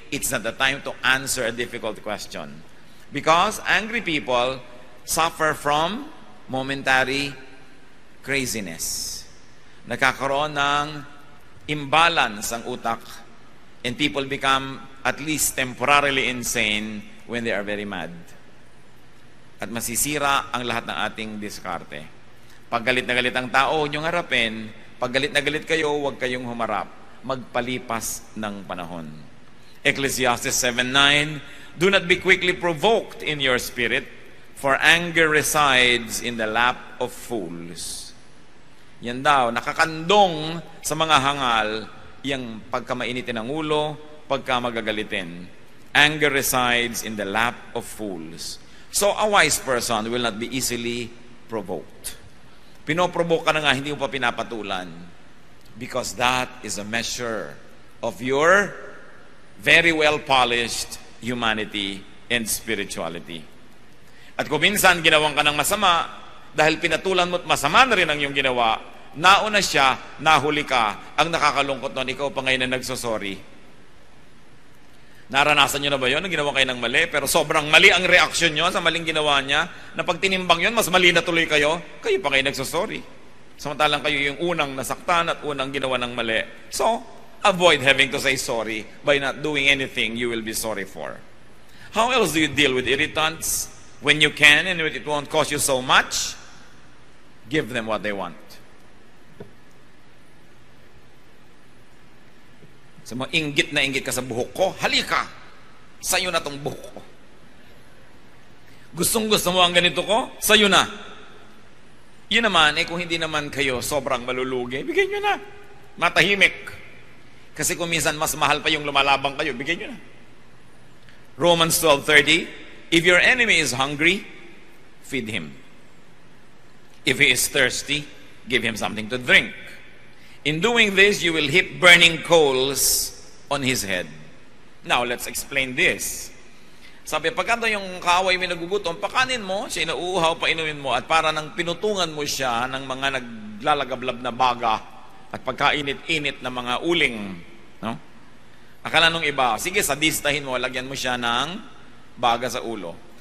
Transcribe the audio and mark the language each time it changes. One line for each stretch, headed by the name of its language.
English: It's not the time to answer a difficult question. Because angry people suffer from momentary craziness.
Filipino: Nagkakaroon ng imbalance ang utak,
English: and people become at least temporarily insane when they are very mad.
Filipino: At masisira ang lahat ng ating diskarte. Pag galit na galit ang tao, huwag niyong harapin. Pag galit na galit kayo, huwag kayong humarap. Magpalipas ng panahon.
English: Ecclesiastes 7:9, do not be quickly provoked in your spirit, for anger resides in the lap of fools.
Filipino: Yan daw, nakakandong sa mga hangal, yung pagka mainitin ang ulo, pagka magagalitin.
English: Anger resides in the lap of fools. So a wise person will not be easily provoked.
Filipino: Pinoprovoke ka na nga, hindi mo pa pinapatulan.
English: Because that is a measure of your very well-polished humanity and spirituality.
Filipino: At kung minsan ginawang ka ng masama, dahil pinatulan mo at masama na rin ang iyong ginawa, nauna siya, nahuli ka, ang nakakalungkot nun, ikaw pa ngayon na nagsosorry. Naranasan nyo na ba yun? Ginawa kayo ng mali, pero sobrang mali ang reaksyon nyo sa maling ginawa niya, na pag tinimbang yun, mas mali na tuloy kayo, kayo pa kayo nagsosorry. Samantalang kayo yung unang nasaktan at unang ginawa ng mali.
English: So, avoid having to say sorry by not doing anything you will be sorry for. How else do you deal with irritants? When you can and it won't cost you so much, give them what they want.
Filipino: So, inggit na inggit ka sa buhok ko, halika, sa'yo na tong buhok ko. Gustong-gusto mo ang ganito ko, sa'yo na. Yun naman, kung hindi naman kayo sobrang malulugi, bigyan nyo na. Matahimik. Kasi kung minsan mas mahal pa yung lumalabang kayo, bigyan nyo na.
English: Romans 12:30, if your enemy is hungry, feed him. If he is thirsty, give him something to drink. In doing this, you will heap burning coals on his head. Now, let's explain this.
Filipino: Sabi, pagkanta yung kaaway may nagugutom, pakanin mo, siya inauuhaw, painumin mo, at para nang pinutungan mo siya ng mga naglalagablab na baga at pagkainit-init na mga uling. No? Akala nung iba, sige, sadistahin mo, lagyan mo siya ng baga sa ulo.